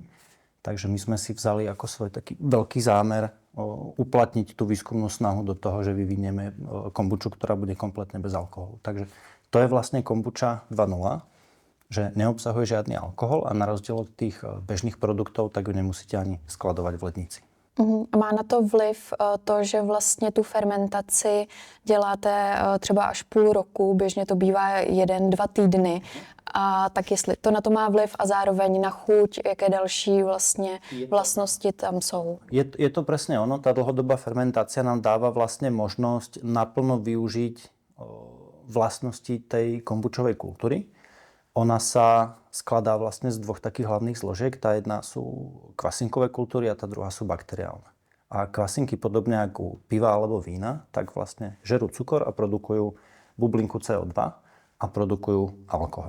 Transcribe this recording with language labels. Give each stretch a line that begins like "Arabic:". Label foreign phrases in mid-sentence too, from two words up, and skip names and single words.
Slovak: Takže my sme si vzali ako svoj taký veľký zámer uplatniť tú výskumnú snahu do toho, že vyvinieme kombuču, ktorá bude kompletne bez alkoholu. Takže to je vlastne kombuča 2.0, že neobsahuje žiadny alkohol a na rozdiel od tých bežných produktov, tak ju nemusíte ani skladovať v lednici.
Czech: A má na to vliv to, že vlastně tu fermentaci děláte třeba až půl roku, běžně to bývá 1-2 týdny. A tak jestli to na to má vliv a zároveň na chuť, jaké další vlastně vlastnosti tam jsou?
Slovak: Je to presne ono. Tá dlhodobá fermentácia nám dáva vlastne možnosť naplno využiť vlastnosti tej kombučovej kultúry. Ona sa skladá vlastne z dvoch takých hlavných zložiek. Tá jedna sú kvasinkové kultúry a tá druhá sú bakteriálne. A kvasinky, podobne ako u piva alebo vína, tak vlastne žerú cukor a produkujú bublinku CO2 a produkujú alkohol.